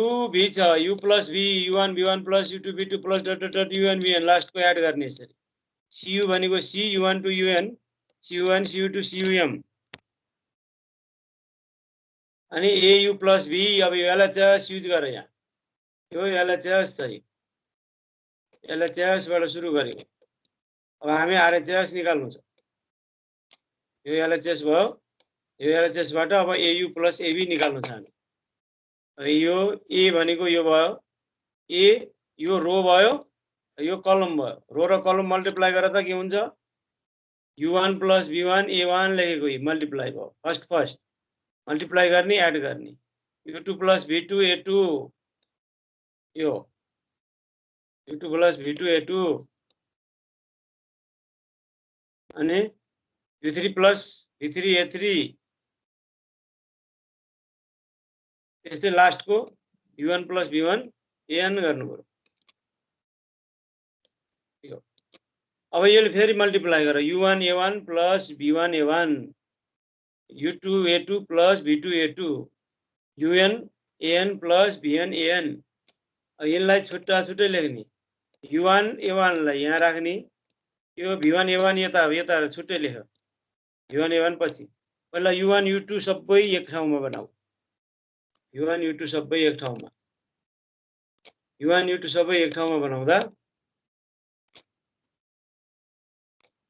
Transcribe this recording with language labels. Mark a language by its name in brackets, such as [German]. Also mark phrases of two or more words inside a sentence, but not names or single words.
[Nepali] v छ u plus v u1 v1 plus u2 v2 plus [English] dot dot dot [Nepali] un vn लास्ट को एड गर्ने यसरी cu भनेको c u1 to un cu1 cu2 cum अनि au plus v अब यो LHS युज गरे यहाँ यो LHS चाहिँ LHS बाट सुरु गर्यो अब हामी RHS निकाल्नु छ यो LHS भयो यो LHS बाट अब au plus ab निकाल्नु छ हामी यो a भनेको यो भयो a यो रो भयो यो कलम भयो रो र कलम मल्टिप्लाई गरेर त के हुन्छ u1 plus v1 a1 लेखेको मल्टिप्लाई भयो फर्स्ट मल्टिप्लाई गर्ने एड गर्ने u2 plus v2 a2 यो u2 plus v2 a2 अनि u3 plus v3 a3 यस्तै लास्ट को u1 plus v1 an गर्नु पर्यो अब यसले फेरि मल्टिप्लाई गर u1 a1 plus v1 a1 u2 a2 plus v2 a2 un an plus vn an यसलाई छुट्टा छुट्टै लेख्ने u1 a1 लाई यहाँ राख्ने यो v1 a1 यता छुट्टै लेख u1 a1 पछि पहिला u1 u2 सबै एक ठाउँमा बनाऊ u1 u2 सबै एक ठाउँमा u1 u2 सबै एक ठाउँमा बनाउँदा